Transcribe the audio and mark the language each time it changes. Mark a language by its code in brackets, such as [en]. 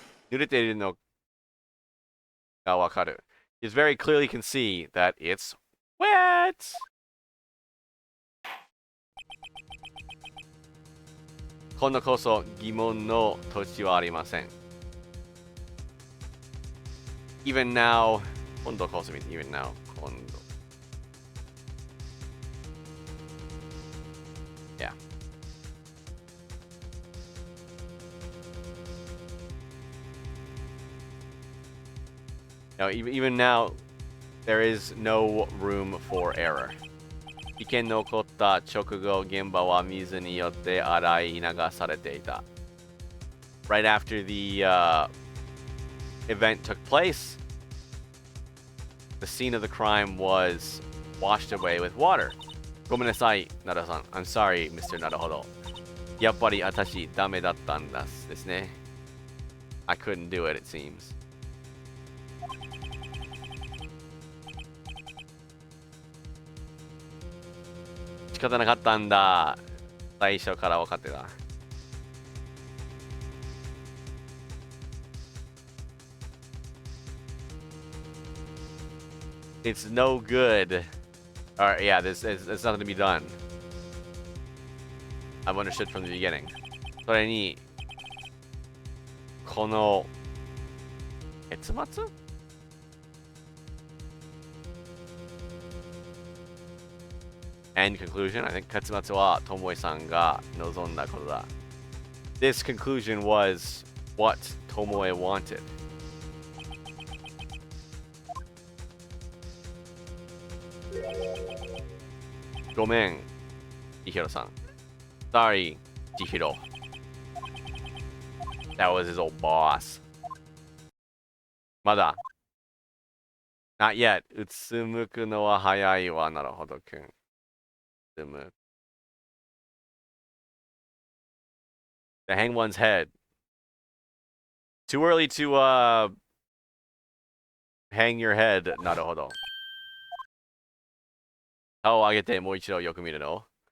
[ja] 濡れているのがわかる。 [en] You very clearly can see that it's wet. [ja] 今度こそ疑問の土地はありません。 [en] Even now, [ja] 今度こそ [en] means even now. [ja] 今度。 [en] Yeah. Now, even now, there is no room for error. [ja] 事件の起こった直後、現場は水によって洗い流されていた。 [en] Right after the event took place, the scene of the crime was washed away with water. [ja] ごめんなさい、ナダさん。 [en] I'm sorry, Mr. なるほど。 [ja] やっぱり私ダメだったんですね。 [en] I couldn't do it, it seems. [ja] 仕方なかったんだ。最初から分かってた。 [en] It's no good. Alright, yeah, it's nothing to be done. I've understood from the beginning. [ja] それに、この、結末？ [en] End conclusion? I think [ja] 結末はともえさんが望んだことだ。 [en] This conclusion was what Tomoe wanted. [ja] ごめん、千尋さん。 [en] Sorry, [ja] 千尋。 [en] That was his old boss. [ja] まだ。 [en] Not yet. [ja] うつむくのは早いわ。なるほど、くん。 [en] To hang one's head. Too early to hang your head. [ja] なるほど。顔を上げてもう一度よく見るの。